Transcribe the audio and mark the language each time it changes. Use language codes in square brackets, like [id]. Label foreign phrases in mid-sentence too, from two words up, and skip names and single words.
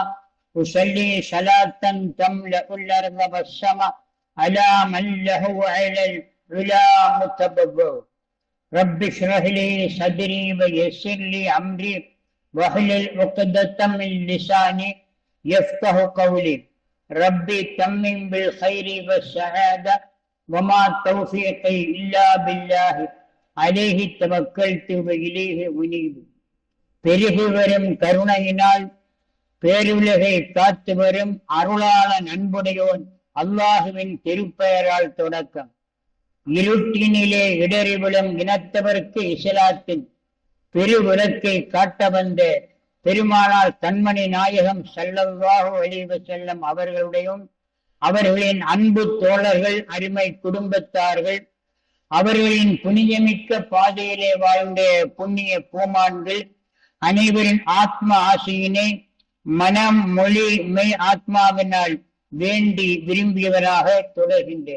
[ar] أصلي صلاة تملأ الأرض والسماء على من له على العلا متبوع رب اشرح لي صدري ويسر لي أمري واحلل عقدة من لساني يفقه قولي ربي تمم بالخير والسعادة وما توفيقي إلا بالله عليه توكلت وإليه أنيب. [ta] பெருகி வரும் கருணையினால் பேருலகை காத்து வரும் அருளாளன் அன்புடையோன் அல்லாஹுவின் திருப்பெயரால் தொடக்கம். இருட்டினிலே இடறி விழும் இனத்தவருக்கு இஸ்லாத்தின் பெருவிளக்கை காட்ட வந்த பெருமானார் கண்மணி நாயகம் [ar] صلى الله عليه وسلم [ta] அவர்களுடையும் அவர்களின் அன்பு தோழர்கள் அருமை குடும்பத்தார்கள் அவர்களின் புனிதமிக்க பாதையிலே வாழ்ந்த புண்ணிய பூமான்கள் அனைவரின் ஆத்ம ஆசையினை மனம் மொழி மெய் ஆத்மாவினால் வேண்டி விரும்பியவராக தொடர்கின்றேன்.